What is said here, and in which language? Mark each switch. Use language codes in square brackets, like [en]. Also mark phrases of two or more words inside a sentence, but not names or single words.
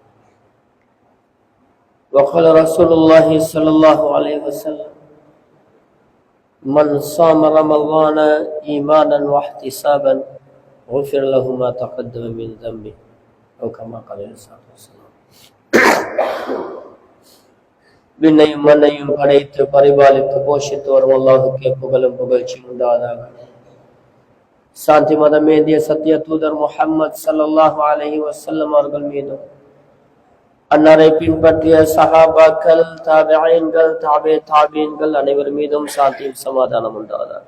[ar] وقال رسول الله صلى الله عليه وسلم: من صام رمضان إيمانا واحتسابا غفر له ما تقدم من ذنبه أو كما قال عليه الصلاة والسلام. [ta] விண்ணையும் மண்ணையும் படைத்து பரிபாலித்து போஷித்து வரும் அல்லாஹுக்கே புகழும் புகழ்ச்சியும் உண்டாவதாக. சாந்தி மதமேந்திய சத்திய தூதர் முஹம்மது [ar] صلى الله عليه وسلم [ta] அவர்கள் மீதும், அன்னாரை பின்பற்றிய சஹாபாக்கள், தாபிஈன்கள், தாபீன்கள் அனைவர் மீதும் சாந்தியும் சமாதானம் உண்டாவதாக.